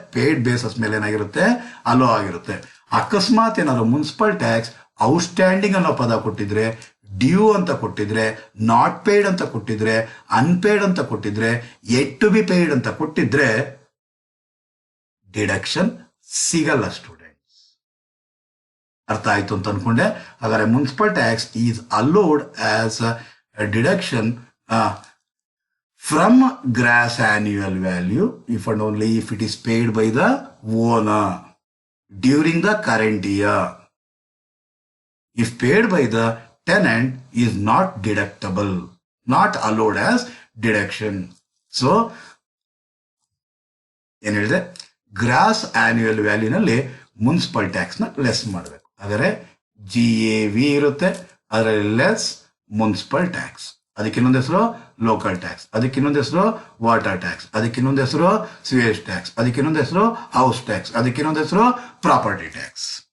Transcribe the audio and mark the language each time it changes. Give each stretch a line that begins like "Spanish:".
Kannada: Paid basis ಮೇಲೆ ಏನಾಗಿರುತ್ತೆ? Hello ಆಗಿರುತ್ತೆ. ಅಕಸ್ಮಾತ್ ಏನಾದ್ರು ಮುನ್ಸಿಪಲ್ ಟ್ಯಾಕ್ಸ್ ಔಟ್ಸ್ಟ್ಯಾಂಡಿಂಗ್ ಅನ್ನೋ ಪದ ಕೊಟ್ಟಿದ್ರೆ, ಡ್ಯೂ ಅಂತ ಕೊಟ್ಟಿದ್ರೆ, ನಾಟ್ ಪೇಯ್ಡ್ ಅಂತ ಕೊಟ್ಟಿದ್ರೆ, ಅನ್ಪೇಯ್ಡ್ ಅಂತ ಕೊಟ್ಟಿದ್ರೆ,
English: yet to be paid
Kannada: ಅಂತ ಕೊಟ್ಟಿದ್ರೆ ಡಿಡಕ್ಷನ್ ಸಿಗಲ್ಲ ಸ್ಟೂಡೆಂಟ್ಸ್. ಅರ್ಥ ಆಯ್ತು ಅಂತ ಅನ್ಕೊಂಡೆ.
English: ಹಾಗಾದ್ರೆ municipal tax is allowed as deduction from gross annual value if and only if it is paid by the owner during the current year. If paid by the tenant is not deductible, not allowed as deduction.
Kannada: So ಏನ್ ಹೇಳಿದೆ? Gross annual value ನಲ್ಲಿ municipal tax ನ less ಮಾಡಬೇಕು. ಆದರೆ GAV ಇರುತ್ತೆ, ಅದರಲ್ಲಿ less municipal tax. ಅದಕ್ಕೆ ಇನ್ನೊಂದು ಹೆಸರು ಲೋಕಲ್ ಟ್ಯಾಕ್ಸ್, ಅದಕ್ಕೆ ಇನ್ನೊಂದು ಹೆಸರು ವಾಟರ್ ಟ್ಯಾಕ್ಸ್, ಅದಕ್ಕೆ ಇನ್ನೊಂದು ಹೆಸರು ಸಿವೇಜ್ ಟ್ಯಾಕ್ಸ್, ಅದಕ್ಕೆ ಇನ್ನೊಂದು ಹೆಸರು ಹೌಸ್ ಟ್ಯಾಕ್ಸ್, ಅದಕ್ಕೆ ಇನ್ನೊಂದು ಹೆಸರು ಪ್ರಾಪರ್ಟಿ ಟ್ಯಾಕ್ಸ್.